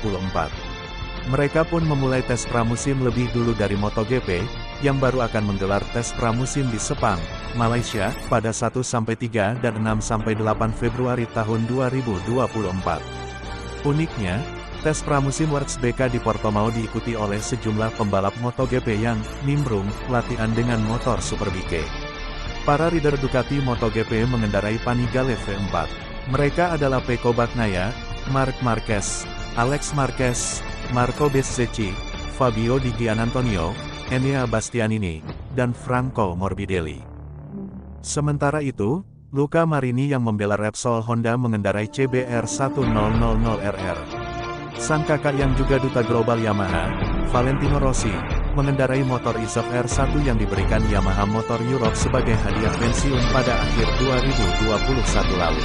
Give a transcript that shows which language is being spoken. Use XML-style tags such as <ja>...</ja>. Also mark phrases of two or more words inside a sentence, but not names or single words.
<id>Mereka pun memulai tes pramusim lebih dulu dari MotoGP, yang baru akan menggelar tes pramusim di Sepang, Malaysia, pada 1-3 dan 6-8 Februari tahun 2024. Uniknya, tes pramusim WSBK di Portimao diikuti oleh sejumlah pembalap MotoGP yang nimbrung latihan dengan motor Superbike. Para rider Ducati MotoGP mengendarai Panigale V4. Mereka adalah Pecco Bagnaia, Marc Marquez, Alex Marquez, Marco Bezzecchi, Fabio Di Giannantonio, Enea Bastianini, dan Franco Morbidelli. Sementara itu, Luca Marini yang membela Repsol Honda mengendarai CBR1000RR. Sang kakak yang juga duta global Yamaha, Valentino Rossi, mengendarai motor ISEF R1 yang diberikan Yamaha Motor Europe sebagai hadiah pensiun pada akhir 2021 lalu.</id>